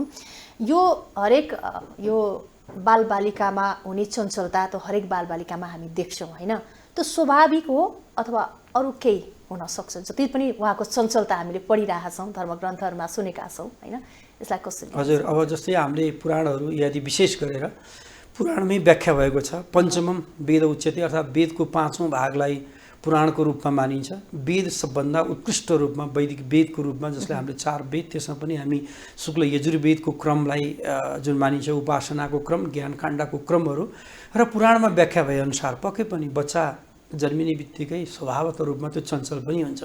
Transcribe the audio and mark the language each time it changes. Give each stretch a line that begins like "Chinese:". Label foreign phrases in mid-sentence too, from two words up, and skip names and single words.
Nepali: यो हरेक यो बालबालिकामा हुने चञ्चलता त हरेक बालबालिकामा हामी देख्छौँ होइन, त्यो स्वाभाविक हो अथवा अरू केही हुनसक्छ? जति पनि उहाँको चञ्चलता हामीले पढिरहेका छौँ, धर्मग्रन्थहरूमा सुनेका छौँ होइन, यसलाई कसरी? हजुर, अब जस्तै हामीले पुराणहरू यदि विशेष गरेर पुराणमै व्याख्या भएको छ।
Sanskrit: पञ्चमम वेद उच्यते,
Nepali: अर्थात् वेदको 5औं भागलाई पुराणको रूपमा मानिन्छ। वेद सबभन्दा उत्कृष्ट रूपमा वैदिक वेदको रूपमा जसले हामीले 4 वेद, त्यसमा पनि हामी शुक्ल यजुर्वेदको क्रमलाई जुन मानिन्छ, उपासनाको क्रम, ज्ञानकाण्डको क्रमहरू र पुराणमा व्याख्या भए अनुसार पक्कै पनि बच्चा जन्मिने बित्तिकै स्वभावत रूपमा त्यो चञ्चल पनि हुन्छ।